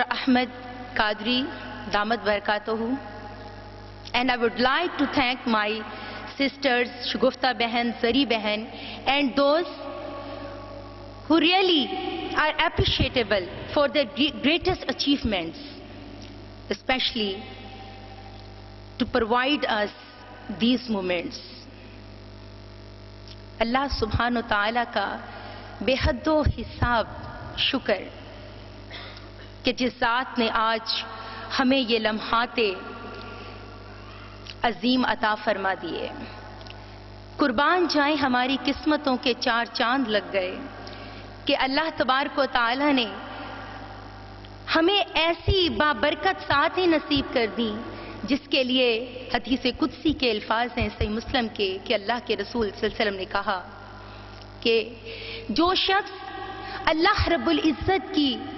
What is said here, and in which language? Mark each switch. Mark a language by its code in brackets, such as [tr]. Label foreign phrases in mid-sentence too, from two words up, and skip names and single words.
[en] Ahmed Qadri [ar] دامت بركاته, [en] and I would like to thank my sisters Shugufta Behan, Zari Behan, and those who really are appreciable for their greatest achievements, especially to provide us these moments. [ar] الله سبحانه وتعالى [ur] کا بے حد و حساب شکر کہ جس ذات نے آج ہمیں یہ لمحات عظیم عطا فرما دیے. قربان جائیں ہماری قسمتوں کے چار چاند لگ گئے کہ [ar] اللہ تبارک و تعالی [ur] نے ہمیں ایسی بابرکت ساتیں نصیب کر دیں جس کے لیے حدیث قدسی کے الفاظ ہیں صحیح مسلم کے کہ اللہ کے رسول [ar] صلی اللہ علیہ وسلم [ur] نے کہا کہ جو شخص [ar] اللہ رب العزت [ur] کی